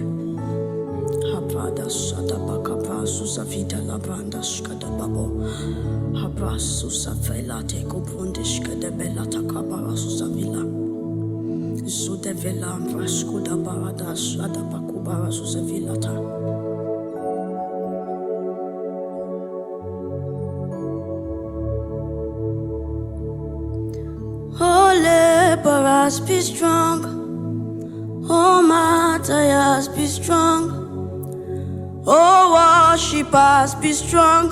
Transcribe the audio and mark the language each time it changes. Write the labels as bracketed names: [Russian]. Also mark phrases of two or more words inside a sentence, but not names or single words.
[English] Habrada shada bakapa susavita labranda skada babo. Habras susavela te kubunde skada bela takabara susavila. Zudevela vraskuda barada shada bakubara susavilata. Oh, laborers, be strong. Oh, martyrs, be strong. Oh, worshippers, be strong.